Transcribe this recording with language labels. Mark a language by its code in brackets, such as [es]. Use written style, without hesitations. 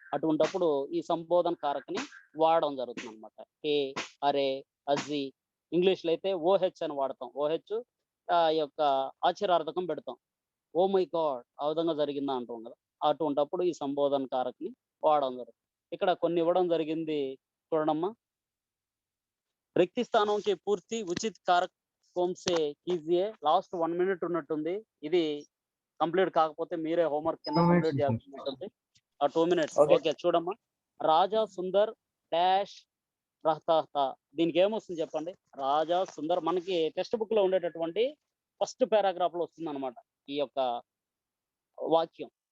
[te] అటువంటప్పుడు ఈ సంబోధన కారకని వాడడం జరుగుతుంది అనమాట. ఏ, అరే, అజీ. ఇంగ్లీష్ లో అయితే ఓహెచ్ అని వాడతాం. ఓహెచ్ యొక్క ఆశ్చర్యార్థకం పెడతాం. [en] oh my God, [te] ఆ విధంగా జరిగిందా అంటాం కదా. అటువంటప్పుడు ఈ సంబోధన కారకని వాడడం జరుగుతుంది. ఇక్కడ కొన్ని ఇవ్వడం జరిగింది చూడమ్మా. [hi] रिक्ति स्थानों के पूर्ति उचित कारक कौन से कीजिए. [te] లాస్ట్ 1 minute ఉన్నట్టుంది. ఇది కంప్లీట్ కాకపోతే మీరే హోంవర్క్ కింద [en] 2 minutes [te] కంప్లీట్ చేయాల్సి ఉంటుంది. [en] 2 minutes. Okay. [te] ఓకే చూడమ్మా. [hi] రాజా సుందర్ డాష్ రహతా. [te] దీనికి ఏమొస్తుంది చెప్పండి. రాజా సుందర్ మనకి టెక్స్ట్ బుక్ లో ఉండేటటువంటి ఫస్ట్ పారాగ్రాఫ్ లో వస్తుంది అనమాట ఈ యొక్క వాక్యం.